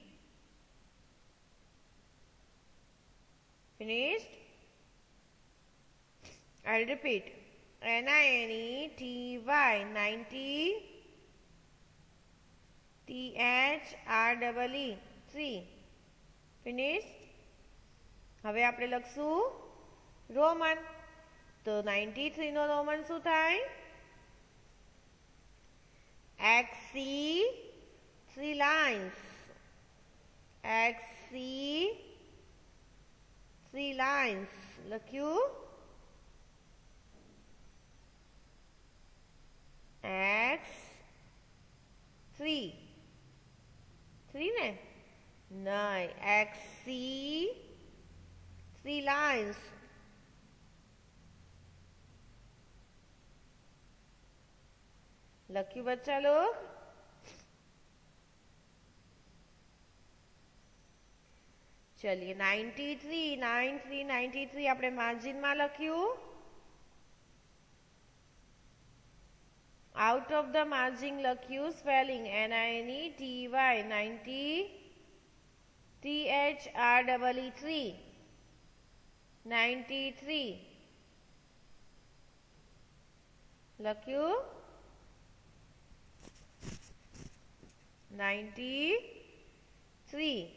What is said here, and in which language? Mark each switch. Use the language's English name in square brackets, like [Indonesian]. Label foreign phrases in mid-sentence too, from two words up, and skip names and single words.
[English] Finished? I'll repeat. NINETY 90 THREE 3. Finished? [Gujarati] હવે આપણે લખશું રોમન. તો 93 નો રોમન શું થાય? [English] XC 3 lines. XC 3 lines. [Gujarati] લખ્યું? [English] X C थ्री [Hindi] ने नहीं, [English] XC 3 lines. [Gujarati] लख्યું [Hindi] बच्चा लोग? [Gujarati] चलिए 93 આપણે માર્જિન માં લખ્યું. [English] out of the margin [Gujarati] લખ્યું સ્પેલિંગ NINETY 90 THREE 93 લખ્યું 93.